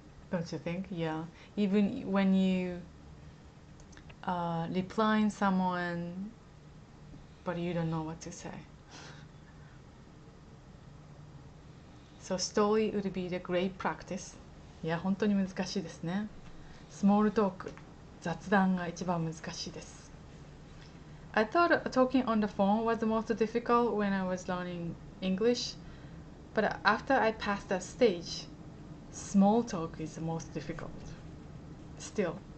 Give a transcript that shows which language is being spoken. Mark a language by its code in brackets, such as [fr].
[en] Don't you think? Yeah. Even when you replying someone, but you don't know what to say. So story would be the great practice. [ja] いや、本当に難しいですね。スモールトーク、雑談が一番難しいです。 [en] I thought talking on the phone was the most difficult when I was learning English, but after I passed that stage, small talk is the most difficult. Still.